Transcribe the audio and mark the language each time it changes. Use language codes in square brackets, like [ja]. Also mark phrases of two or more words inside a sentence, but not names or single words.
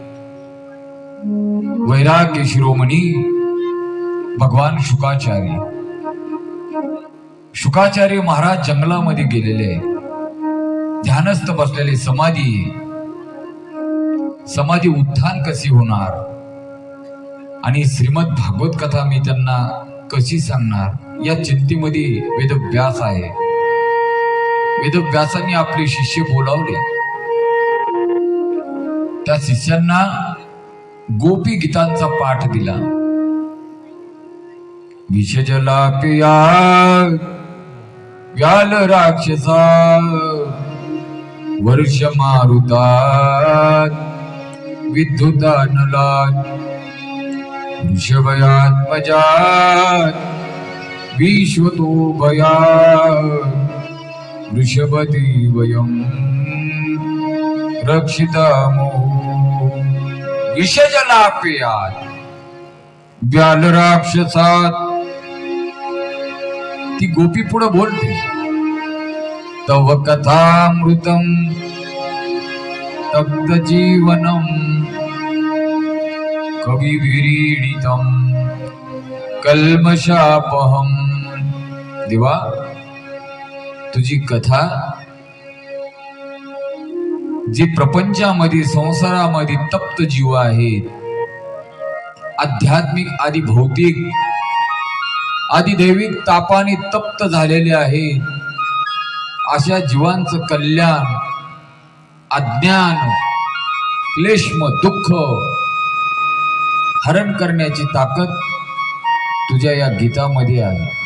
[mr] वैराग्य शिरोमणी भगवान शुकाचार्य महाराज जंगलामध्ये गेलेले, ध्यानस्थ बसलेले, समाधी उत्थान कशी होणार आणि श्रीमद भागवत कथा मी त्यांना कशी सांगणार या चिंतेमध्ये वेदव्यास आहे. वेदव्यासांनी आपले शिष्य बोलावले. त्या शिष्यांना गोपी गीतांचा पाठ दिला. [sa] विषजला पिया व्याल राक्षसा वर्ष मारुतात विद्युता नलात वृषभयात्मजात विश्वतो भयात वृषभती वयम् रक्षितामो. विषजलापेयात व्याल राक्षसात [mr] ती गोपी पुढे बोलते, [sa] तव कथामृतम तप्त जीवनम कविभिरीडितम कल्मषापहम. [mr] देवा, तुझी कथा जी प्रपंचामध्ये संसारामध्ये तप्त जीव आहेत, आध्यात्मिक आदी भौतिक आदी दैविक तापाने तप्त झालेले आहेत, अशा जीवांचं कल्याण, अज्ञान, क्लेशम, दुःख हरण करण्याची ताकद तुझ्या या गीतामध्ये आहे.